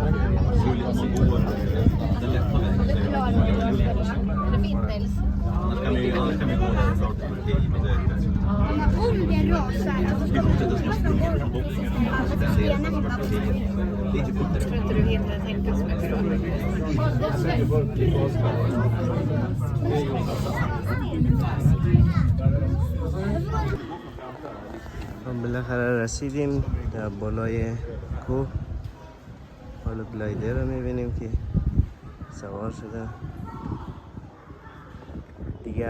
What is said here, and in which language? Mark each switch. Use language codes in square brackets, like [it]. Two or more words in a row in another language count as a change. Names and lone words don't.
[sv] Om det rasar. Tror inte du hinner tänka så mycket [fa] بالاخره رسیدیم در بالای کوه. حالا گلایدر رو میبینیم که سوار شده دیگه.